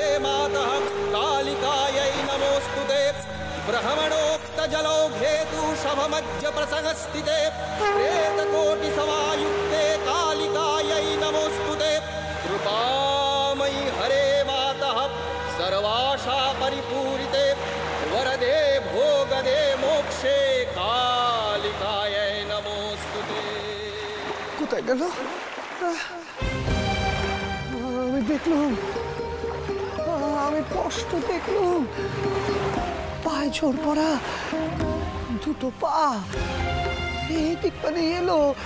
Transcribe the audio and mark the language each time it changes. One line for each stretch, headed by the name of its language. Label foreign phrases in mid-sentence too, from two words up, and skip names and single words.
Sanskrit: मातः कालिकायै नमोस्तुते ब्रह्मणोक्तजलौघेतु शभमध्यप्रसंस्थिते प्रेतकोटिसमायुक्ते कालिकायै नमोस्तुते कृपामयि हरे मातः सर्वाशा परिपूरिते वरदे भोगदे मोक्षे कालिकायै नमोस्तुते।
Bangla: কোথায় গেল? আমি দেখলাম, আমি স্পষ্ট দেখলাম পায়ে জোর পড়া দুটো পা এই দিক পানে এলো।